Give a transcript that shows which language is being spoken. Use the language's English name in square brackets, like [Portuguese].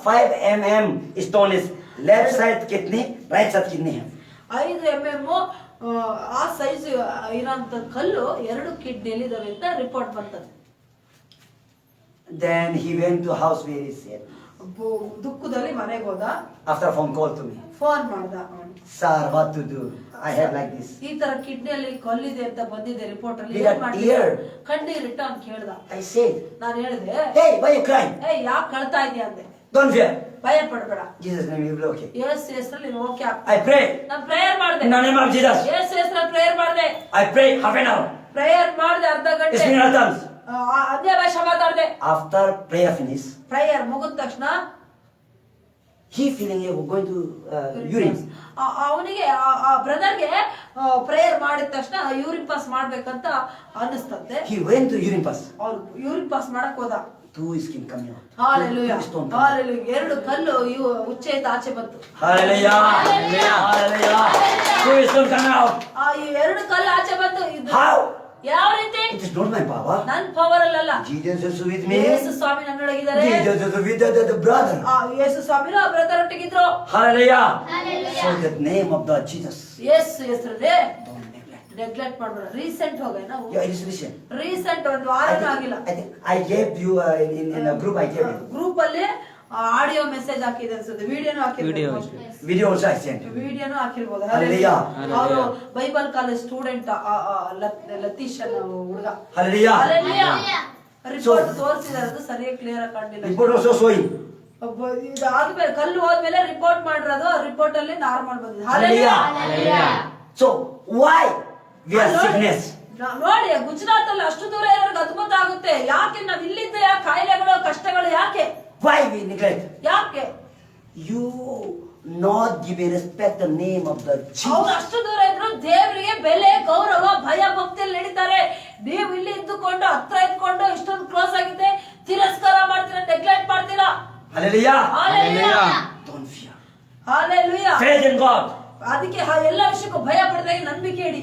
[English] 5 mm stone is left side kidney, right side kidney. [Kannada] 5 mm ಆ size ಇರೋಂತ ಕಲ್ಲು 2 ಕಿಡ್ನಿಯಲ್ಲಿ ಇದಾವೆ ಅಂತ report ಬಂತದೆ. [English] Then he went to house where he said, [Kannada] ದುಃಖದಲ್ಲಿ ಮನೆಗೆ ಹೋದ. [English] after phone call to me, [Kannada] phone ಮಾಡ್ದ. [English] sir, what to do? I have like this. [Kannada] ಈ ತರ ಕಿಡ್ನಿಯಲ್ಲಿ ಕಲ್ಲಿದೆ ಅಂತ ಬಂದಿದೆ ರಿಪೋರ್ಟ್ ಅಲ್ಲಿ. [English] With a tear. [Kannada] ಕಣ್ಣೀರಿಟ್ಟ ಅಂತ ಕೇಳ್ದ. [English] I said, [Kannada] ನಾನು ಹೇಳಿದೆ, [English] hey, why you crying? [Kannada] ಯಾಕೆ ಕಳ್ತಾ ಇದೀಯ ಅಂದೆ. [English] Don't fear. [Kannada] ಭಯ ಪಡಬೇಡ. [English] Jesus' name you will be okay. [Kannada] ಯೇಸು ಹೆಸರಲ್ಲಿ ನೀನು ಓಕೆ ಆಗ್ತದೆ. [English] I pray [Kannada] ನಾನು ಪ್ರೇಯರ್ ಮಾಡಿದೆ. [English] in the name of Jesus. [Kannada] ಯೇಸು ಹೆಸರಲ್ಲಿ ಪ್ರೇಯರ್ ಮಾಡಿದೆ. [English] I pray half an hour. [Kannada] Prayer ಮಾಡಿದೆ ಅರ್ಧ ಗಂಟೆ. [English] Speak in other tongues. [Kannada] ಅದೇ ಭಾಷೆ ಮಾತಾಡಿದೆ. [English] After prayer finish, [Kannada] ಪ್ರೇಯರ್ ಮುಗಿದ ತಕ್ಷಣ [English] he feeling he was going to urine. [Kannada] ಅವನಿಗೆ ಬ್ರದರ್ಗೆ ಪ್ರೇಯರ್ ಮಾಡಿದ ತಕ್ಷಣ ಯೂರಿನ್ ಪಾಸ್ ಮಾಡ್ಬೇಕಂತ ಅನ್ನಿಸ್ತಂತೆ. [English] He went to urine pass. [Kannada] ಅವ್ರು ಯೂರಿನ್ ಪಾಸ್ ಮಾಡಕ್ ಹೋದ. [English] 2 skin coming out. [Kannada] Hallelujah. [English] Two stone. [Kannada] Hallelujah. 2 ಕಲ್ಲು ಉಚ್ಚೆಯಿಂದ ಆಚೆ ಬಂತು. [English] Hallelujah. Hallelujah. 2 stone coming out. [Kannada] ಈ 2 ಕಲ್ಲು ಆಚೆ ಬಂತು. ಇದು [English] How? [Kannada] ಯಾವ ರೀತಿ? [English] It is not my power. [Kannada] ನನ್ನ ಪವರ್ ಅಲ್ಲ. [English] Jesus is with me. [Kannada] Yesu Swami ನನ್ನೊಳಗಿದ್ದಾರೆ. [English] Jesus is with the brother. [Kannada] ಯೇಸು ಸ್ವಾಮಿನ brother ಒಟ್ಟಿಗಿದ್ರು. [English] Hallelujah. Hallelujah. So the name of the Jesus. [Kannada] ಯೇಸು ಹೆಸರೇ [English] Don't neglect. [Kannada] ನೆಗ್ಲೆಕ್ಟ್ ಮಾಡಬೇಡ. ರೀಸೆಂಟ್ ಹೋಗ ನಾವು. [English] Yeah, it is recent. [Kannada] Recent ಒಂದು ವಾರನೂ ಆಗಿಲ್ಲ. [English] I think I gave you in a group I gave you. [Kannada] Group ಅಲ್ಲಿ audio message ಹಾಕಿದೆ ಅನ್ಸುತ್ತೆ. ವಿಡಿಯೋನು ಹಾಕಿರ್ಬೋದು. [English] Video also I sent. [Kannada] ವಿಡಿಯೋನು ಹಾಕಿರ್ಬೋದು. [English] Hallelujah. [Kannada] ಅವರು ಬೈಬಲ್ ಕಾಲೇಜ್ ಸ್ಟೂಡೆಂಟ್ ಲತೀಶ್ ಅನ್ನೋ ಹುಡುಗ. [English] Hallelujah. [Kannada] ರಿಪೋರ್ಟ್ ತೋರಿಸಿದಾರೆ, ಅದು ಸರಿಯಾಗಿ ಕ್ಲಿಯರ್ ಆಗಿ ಕಾಣಲಿಲ್ಲ. [English] Report also showing. [Kannada] ಇದು ಆದ್ಮೇಲೆ ಕಲ್ಲು ಹೋದ್ಮೇಲೆ ರಿಪೋರ್ಟ್ ಮಾಡಿರೋದು, ರಿಪೋರ್ಟ್ ಅಲ್ಲಿ ನಾರ್ಮಲ್ ಬಂದಿದೆ. [English] Hallelujah. So why we are sickness? [Kannada] ನೋಡಿ, ಗುಜರಾತ್ ಅಲ್ಲಿ ಅಷ್ಟು ದೂರ ಇರೋರ್ಗೆ ಅದ್ಭುತ ಆಗುತ್ತೆ. ಯಾಕೆ ನಾವ್ ಇಲ್ಲಿದ್ದ ಕಾಯಿಲೆಗಳು ಕಷ್ಟಗಳು ಯಾಕೆ? [English] Why we neglect? [Kannada] ಯಾಕೆ? [English] You not give respect the name of the [Kannada] ಅವ್ರು [English] Jesus. [Kannada] ಅಷ್ಟು ದೂರ ಇದ್ರು ದೇವರಿಗೆ ಬೆಲೆ, ಗೌರವ, ಭಯ ಭಕ್ತಿಯಲ್ಲಿ ನಡೀತಾರೆ. ನೀವು ಇಲ್ಲಿ ಇದ್ದುಕೊಂಡು ಹತ್ರ ಇದ್ಕೊಂಡು ಇಷ್ಟೊಂದು ಕ್ಲೋಸ್ ಆಗಿದೆ, ತಿರಸ್ಕಾರ ಮಾಡ್ತೀರಾ, ನೆಗ್ಲೆಕ್ಟ್ ಮಾಡ್ತೀರಾ. [English] Hallelujah. Hallelujah. Don't fear. Hallelujah. Faith in God. [Kannada] ಅದಕ್ಕೆ ಎಲ್ಲ ವಿಷಯಕ್ಕೂ ಭಯ ಪಡದಾಗ ನಂಬಿಕೆ ಇಡಿ,